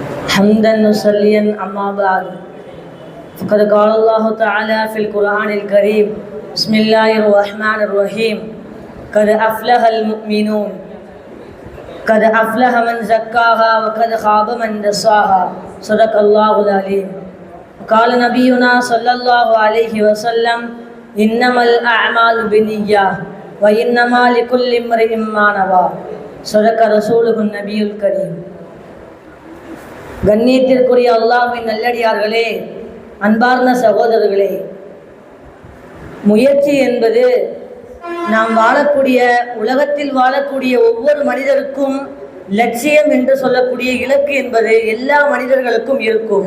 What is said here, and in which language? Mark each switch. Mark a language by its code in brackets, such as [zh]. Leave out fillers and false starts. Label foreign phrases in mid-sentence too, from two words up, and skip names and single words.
[ar] حمدا نصليا أما بعد فقد قال الله تعالى في القرآن الكريم بسم الله الرحمن الرحيم قد أفلح المؤمنون قد أفلح من زكاها وقد خاب من دساها صدق الله العليم. قال نبينا صلى الله عليه وسلم إنما الأعمال بالنيات وإنما لكل امرئ ما نوى صدق رسوله النبي الكريم. [ta] கண்ணியத்திற்குரிய அல்லாஹ்வின் நல்லடியார்களே, அன்பார்ந்த சகோதரர்களே, முயற்சி என்பது நாம் வாழக்கூடிய உலகத்தில் வாழக்கூடிய ஒவ்வொரு மனிதருக்கும் லட்சியம் என்று சொல்லக்கூடிய இலக்கு என்பது எல்லா மனிதர்களுக்கும் இருக்கும்.